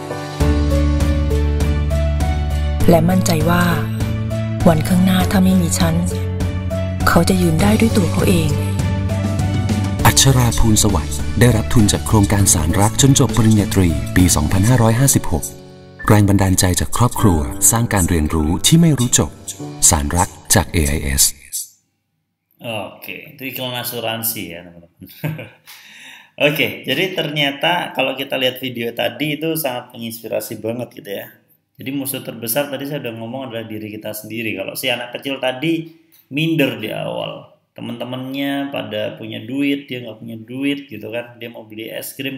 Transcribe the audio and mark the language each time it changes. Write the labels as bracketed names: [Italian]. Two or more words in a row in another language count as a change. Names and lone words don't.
[Thai] และมั่นใจว่า วันข้างหน้าถ้าไม่มีฉัน เขาจะยืนได้ด้วยตัวเขาเอง อัชราภูลสวัสดิ์ได้รับทุนจากโครงการสารรักจนจบปริญญาตรีปี 2556 แรงบันดาลใจจากครอบครัวสร้างการเรียนรู้ที่ไม่รู้จบ สารรักจาก AIS [Indonesian] Oke, itu iklan asuransi ya teman-teman. Oke, jadi ternyata kalau kita lihat video tadi itu sangat menginspirasi banget gitu ya. Jadi musuh terbesar tadi saya udah ngomong adalah diri kita sendiri. Kalau si anak kecil tadi minder di awal, teman-temannya pada punya duit, dia nggak punya duit gitu kan, dia mau beli es krim.